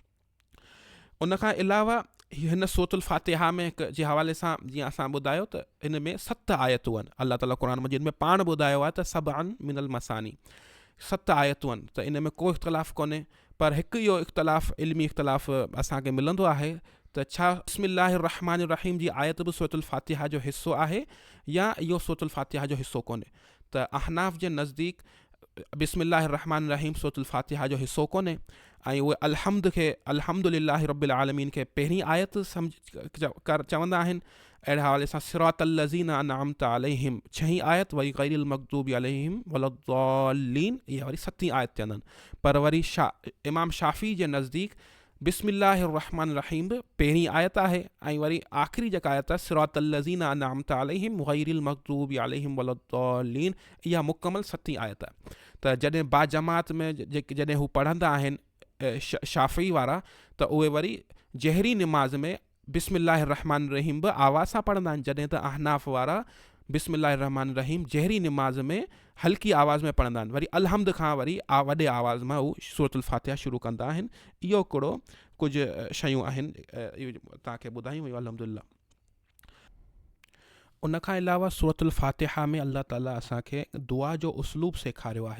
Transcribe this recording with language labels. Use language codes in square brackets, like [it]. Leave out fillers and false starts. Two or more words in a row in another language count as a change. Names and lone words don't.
[sd] उन खां अलावा हिन सूरतुल फातिहा में जे हवाले सां जीअं असां ॿुधायो त इन में 7 आयतूं आहिनि। अल्लाह ताला क़ुरान मजीद में पाण ॿुधायो आहे त [ar] سبعا من المثاني, [sd] 7 आयतूं आहिनि, त इन में को इख़्तिलाफ़ कोन्हे। पर हिकु इहो इख़्तिलाफ़ इल्मी इख़्तिलाफ़ असांखे मिलंदो आहे त छा [ar] بسم الله الرحمن الرحيم [sd] जी आयत बि सूरतुल फातिहा जो हिसो आहे या इहो सूरतुल फातिहा जो हिसो कोन्हे। त अहनाफ़ जे नज़दीक [ar] بسم الله الرحمن الرحيم [sd] सूरतुल फातिहा जो हिसो कोन्हे, ऐं उहे [ar] الحمد لله رب العالمين [sd] खे पहिरीं आयत चवंदा आहिनि। अहिड़े हवाले सां [ar] صراط الذين أنعمت عليهم [sd] 6 आयत, वरी [ar] غير المغضوب عليهم ولا الضالين [sd] इहा वरी 7 आयत चवंदा आहिनि। पर वरी इमाम शाफ़ी जे नज़दीक [ar] بسم الله الرحمن الرحيم [sd] बि पहिरीं आयत आहे, ऐं वरी आख़िरी जेका आयत आहे [ar] صراط الذين أنعمت عليهم غير المغضوب عليهم ولا الضالين, [sd] इहा मुकमल 7 आयत आहे। त जॾहिं बा जमात में जॾहिं हू पढ़ंदा आहिनि शाफ़ी वारा, त उहे वरी जहरी निमाज़ में [ar] بسم الله الرحمن الرحيم [sd] बि आवाज़ सां पढ़ंदा आहिनि, जॾहिं त अहनाफ़ वारा [ar] بسم الله الرحمن الرحيم [sd] जहरी निमाज़ में हल्की आवाज़ में पढ़ंदा आहिनि। वरी अलहम्द खां वरी वॾे आवाज़ मां हू सूरतुल फातिहा शुरू कंदा आहिनि। इहो हिकिड़ो कुझु शयूं आहिनि तव्हांखे ॿुधायूं वियूं अल्हम्दुलिल्लाह। उन खां अलावा सूरतुल फातिहा में अल्लाह ताला असांखे दुआ जो उसलूब सेखारियो आहे।